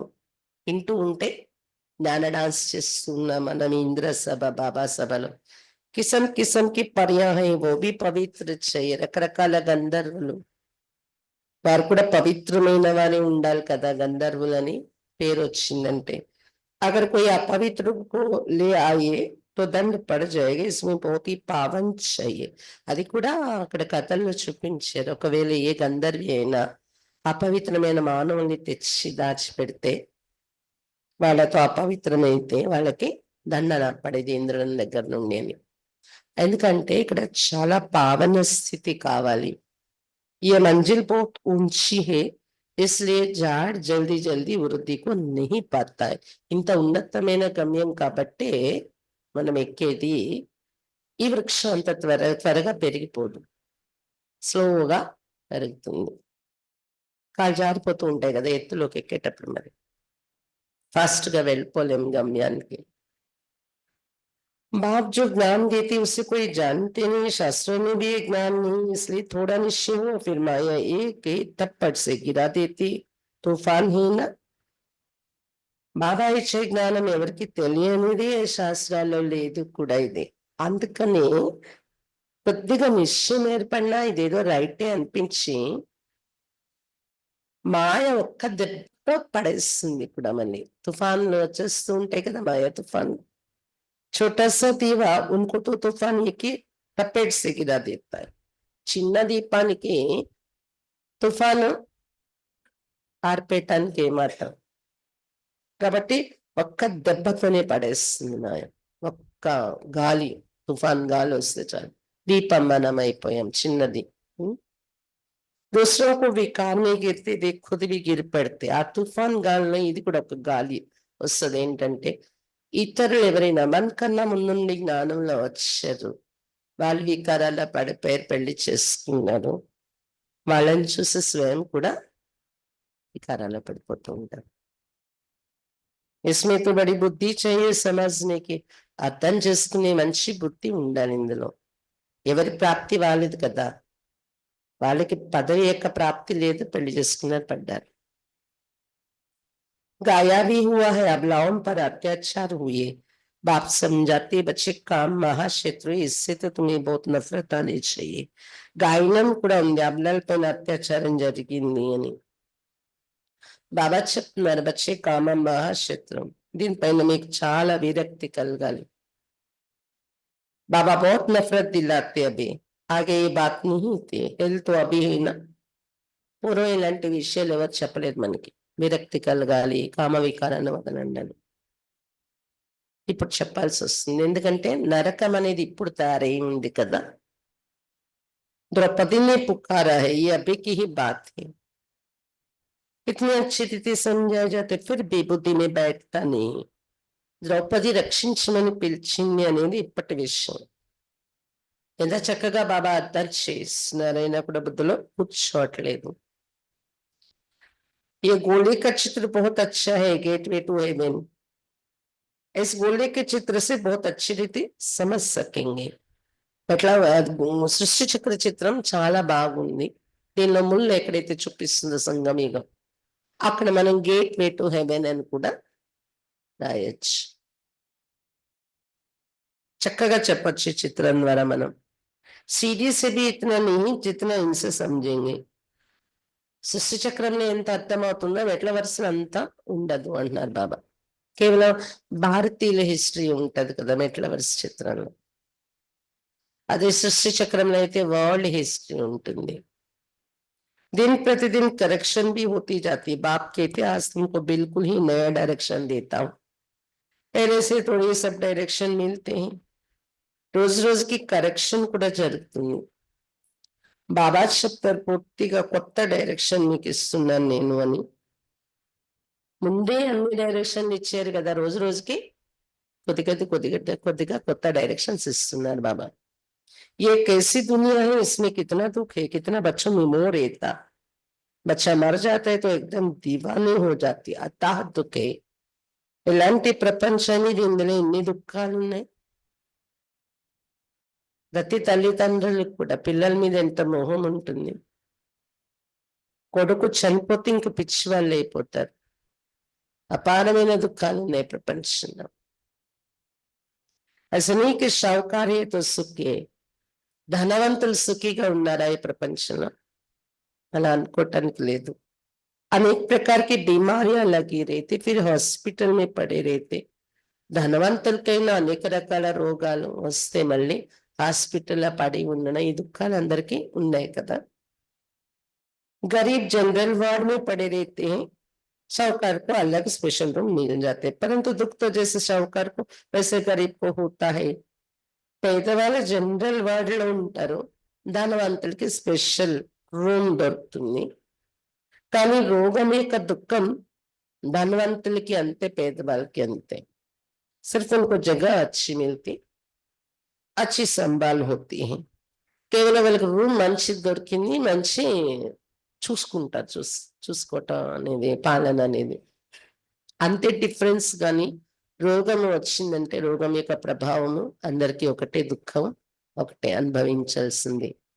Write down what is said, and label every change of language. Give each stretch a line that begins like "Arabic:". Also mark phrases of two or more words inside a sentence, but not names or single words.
Telugu: వింటూ ఉంటే జ్ఞాన డాన్స్ చేస్తున్నాం మనం ఇంద్ర సభ, బాబా సభలో.
Hindi: किस्म किस्म की परियां हो भी पवित्र चाहिए.
Telugu: రకరకాల గంధర్వులు, వారు కూడా పవిత్రమైన వారే ఉండాలి కదా. గంధర్వులని పేరు వచ్చిందంటే
Hindi: अगर कोई अपवित्र को ले आए तो दंड पड़ जाएगा, इसमें बहुत ही पावन चाहिए.
Telugu: అది కూడా అక్కడ కథల్లో చూపించారు. ఒకవేళ ఏ గంధర్వి అయినా అపవిత్రమైన మానవుల్ని తెచ్చి దాచిపెడితే, వాళ్ళతో అపవిత్రమైతే వాళ్ళకి దండన పడేది ఇంద్రుని దగ్గర నుండి అని. ఎందుకంటే ఇక్కడ చాలా పావన స్థితి కావాలి.
Hindi: ये मंजिल बहुत ऊंची है इसलिए झाड़ जल्दी जल्दी वृद्धि को नहीं पाता है.
Telugu: ఇంత ఉన్నతమైన గమ్యం కాబట్టే మనం ఎక్కేది. ఈ వృక్షం అంత త్వరగా పెరిగిపోదు, స్లోగా పెరుగుతుంది. కాలు జారిపోతూ ఉంటాయి కదా ఎత్తులోకి ఎక్కేటప్పుడు. మరి ఫాస్ట్ గా వెళ్ళిపోలేం గమ్యానికి.
Hindi: बाप जो ज्ञान देते उसे कोई जानते नहीं, शास्त्रों में भी ये ज्ञान नहीं, इसलिए थोड़ा निश्चय हो फिर माया एक थप्पड़ से गिरा देती. तूफान ही ना.
Telugu: బాబా ఇచ్చే జ్ఞానం ఎవరికి తెలియనిది శాస్త్రాల్లో లేదు కూడా. ఇది అందుకని కొద్దిగా నిశ్చయం ఏర్పడినా ఇదేదో రైటే అనిపించి మాయ ఒక్క దెబ్బ పడేస్తుంది కూడా. మళ్ళీ తుఫాన్లు వచ్చేస్తూ ఉంటాయి కదా, మాయ తుఫాన్.
Hindi: छोटा सा दीवा उनको तो तूफान की टपेट से गिरा देता है.
Telugu: చిన్న దీపానికి తుఫాను ఆర్పేయటానికి ఏమాత్రం. కాబట్టి ఒక్క దెబ్బతోనే పడేస్తుంది మాయ. ఒక్క గాలి, తుఫాన్ గాలి వస్తే చాలు, దీపం మనం అయిపోయాం. చిన్నది.
Hindi: दूसरों को विकार में गिरते देख खुद भी गिर पड़ते.
Telugu: ఆ తుఫాన్ గాలిలో ఇది కూడా ఒక గాలి వస్తుంది. ఏంటంటే ఇతరులు ఎవరైనా మనకన్నా ముందుండి జ్ఞానంలో వచ్చారు, వాళ్ళు వికారాల పడిపోయారు, పెళ్లి చేసుకున్నారు, వాళ్ళని చూసి స్వయం కూడా వికారాల పడిపోతూ ఉంటారు.
Hindi: इसमें तो बड़ी बुद्धि चाहिए समझने की.
Telugu: అర్థం చేసుకునే మంచి బుద్ధి ఉండాలి ఇందులో. ఎవరి ప్రాప్తి వాళ్ళది కదా. వాళ్ళకి పదవి యొక్క ప్రాప్తి లేదు, పెళ్లి చేసుకున్నారు, పడ్డారు.
Hindi: गाया भी हुआ है, अबलाओं पर अत्याचार हुए. बाप समझाते बच्चे काम महाक्षेत्र, इससे तो तुम्हें बहुत नफरत आनी चाहिए.
Telugu: గాయనం కూడా ఉంది, అబలాల పైన అత్యాచారం జరిగింది అని. బాబా చెప్తున్నారు బచ్చే కామం మహాక్షేత్రం, దీనిపైన మీకు చాలా విరక్తి కలగాలి.
Hindi: बाबा बहुत नफरत दिलाते अभी, आगे ये बात नहीं थी. हेल्थ तो अभी है ना.
Telugu: పూర్వం ఇలాంటి విషయాలు ఎవరు చెప్పలేదు మనకి. విరక్తి కలగాలి, కామ వికారాన్ని వదలండి. ఇప్పుడు చెప్పాల్సి వస్తుంది, ఎందుకంటే నరకం అనేది ఇప్పుడు తయారై ఉంది కదా.
Hindi: द्रौपदी ने पुकारा है, ये अभी की ही बात है. इतनी अच्छी रीति समझाया जाते फिर भी बुद्धि में बैठता नहीं.
Telugu: ద్రౌపది రక్షించమని పిలిచింది అనేది ఇప్పటి విషయం. ఎంత చక్కగా బాబా అర్థం చేస్తున్నారైనా కూడా బుద్ధిలో కూర్చోవట్లేదు.
Hindi: ये गोले का चित्र बहुत अच्छा है,
English: gateway to heaven.
Hindi: इस गोले के चित्र से बहुत अच्छी रीति समझ सकेंगे.
Telugu: అట్లా సృష్టి చక్ర చిత్రం చాలా బాగుంది. దీనిలో ముళ్ళు ఎక్కడైతే చూపిస్తుందో సంగమీగం, అక్కడ మనం
English: gateway to heaven
Telugu: అని కూడా రాయొచ్చు. చక్కగా చెప్పొచ్చు చిత్రం ద్వారా మనం.
Hindi: सीढ़ी से भी इतना नहीं जितना इनसे समझेंगे.
Telugu: సృష్టి చక్రంలో ఎంత అర్థమవుతుందో మెట్ల వరుసలు అంతా ఉండదు అంటున్నారు బాబా. కేవలం భారతీయుల హిస్టరీ ఉంటది కదా మెట్ల వరుస చిత్రంలో. అదే సృష్టి చక్రంలో అయితే
English: world history
Telugu: ఉంటుంది.
Hindi: दिन प्रतिदिन करेक्शन भी होती जाती है. बाप कहते आज तुमको बिल्कुल ही नया डायरेक्शन देता हूँ. पहले से थोड़ी सब डायरेक्शन मिलते हैं. रोज रोज की करेक्शन
Telugu: కూడా జరుగుతుంది. బాబా చెప్తారు పూర్తిగా కొత్త డైరెక్షన్ మీకు ఇస్తున్నాను నేను అని. ముందే అన్ని డైరెక్షన్ ఇచ్చారు కదా, రోజు రోజుకి కొద్దిగా కొత్త డైరెక్షన్స్ ఇస్తున్నారు బాబా.
Hindi: ये कैसी दुनिया है, इसमें कितना दुख है, कितना बच्चों में मोह रहता. बच्चा मर जाता है तो एकदम दीवाने हो जाती, अताह दुख है.
Telugu: ఇలాంటి ప్రపంచాన్ని ఇందులో ఎన్ని దుఃఖాలు ఉన్నాయి. ప్రతి తల్లిదండ్రులకు కూడా పిల్లల మీద ఎంత మోహం ఉంటుంది. కొడుకు చనిపోతే ఇంక పిచ్చి వాళ్ళు అయిపోతారు. అపారమైన దుఃఖాలు ఉన్నాయి ప్రపంచంలో. అసలు
Hindi: साहूकार तो सुखी,
Telugu: ధనవంతులు సుఖిగా ఉన్నారా ఈ ప్రపంచంలో? అలా అనుకోవటానికి లేదు.
Hindi: అనేక प्रकार की बीमारियां लगी रहती, फिर हॉस्पिटल में पड़े रहते.
Telugu: ధనవంతులకైనా అనేక రకాల రోగాలు వస్తే మళ్ళీ హాస్పిటల్లో పడి ఉండడం, ఈ దుఃఖాలు అందరికీ ఉన్నాయి కదా.
Hindi: गरीब
English: general ward
Hindi: में पड़े रहते हैं, साहूकार को अलग
English: special room
Hindi: मिल जाते हैं. परंतु दुख तो जैसे साहूकार को वैसे गरीब को होता है.
Telugu: పేదవాళ్ళు
English: general ward
Telugu: లో ఉంటారు, ధనవంతులకి
English: special room
Telugu: దొరుకుతుంది. కానీ రోగం యొక్క దుఃఖం ధనవంతులకి అంతే, పేదవాళ్ళకి అంతే.
Hindi: सिर्फ उनको जगह अच्छी मिलती, अच्छी संभाल होती है.
Telugu: కేవలం వాళ్ళకి రూమ్ మంచి దొరికింది, మంచి చూసుకుంటారు. చూసుకోవటం అనేది, పాలన అనేది అంతే డిఫరెన్స్. కానీ రోగం వచ్చిందంటే రోగం యొక్క ప్రభావము అందరికీ ఒకటే, దుఃఖం ఒకటే అనుభవించాల్సింది.